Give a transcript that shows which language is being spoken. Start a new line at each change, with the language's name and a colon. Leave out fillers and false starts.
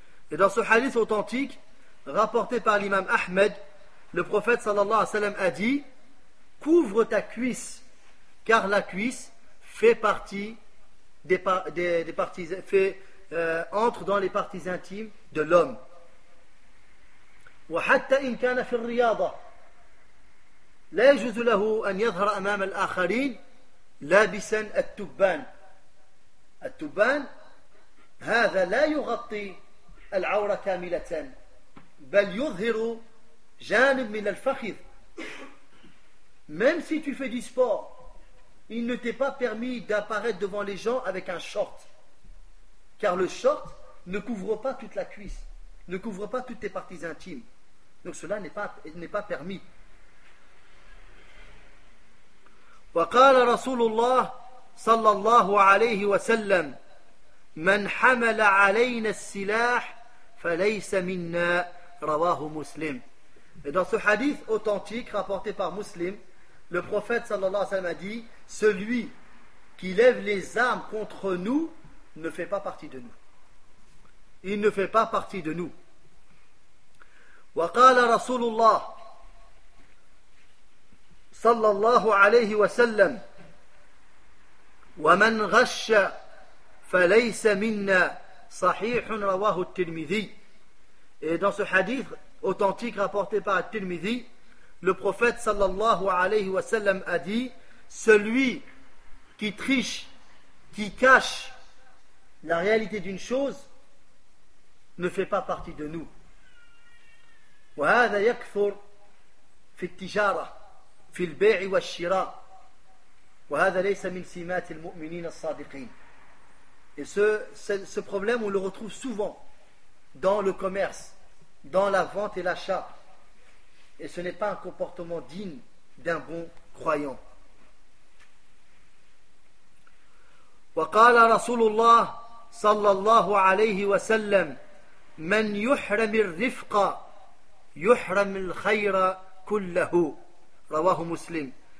French: Et dans ce hadith authentique, rapporté par l'imam Ahmed, le prophète sallallahu alayhi wa sallam a dit: couvre ta cuisse, car la cuisse fait partie des parties, entre dans les parties intimes de l'homme.
Arabic: وحتى إن كان في الرياضة لا يجوز له أن يظهر أمام الآخرين لابسا التبان. التبان هذا لا يغطي العورة كاملة بل يظهر جانب من الفخذ.
French: Même si tu fais du sport, il ne t'est pas permis d'apparaître devant les gens avec un short, car le short ne couvre pas toute la cuisse, ne couvre pas toutes tes parties intimes. Donc cela n'est pas permis.
Arabic: وقال رسول الله صلى الله عليه وسلم من حمل علينا السلاح فليس منا رواه مسلم.
French: Et dans ce hadith authentique rapporté par Muslim, le prophète صلى الله عليه وسلم a dit: celui qui lève les armes contre nous ne fait pas partie de nous. Il ne fait pas partie de nous.
Arabic: وقال رسول الله صلى الله عليه وسلم ومن غش فليس منا صحيح رواه الترمذي.
French: Et dans ce hadith authentique rapporté par Tirmidhi, le prophète صلى الله عليه وسلم a dit: celui qui triche, qui cache la réalité d'une chose, ne fait pas partie de nous.
Arabic: وهذا يكثر في التجارة في البيع والشراء وهذا ليس من سمات المؤمنين الصادقين.
French: Et ce problème on le retrouve souvent dans le commerce, dans la vente et l'achat, et ce n'est pas un comportement digne d'un bon croyant.
Arabic: وقال رسول الله صلى الله عليه وسلم من يحرم الرفقة يحرم الخير كله رواه مسلم.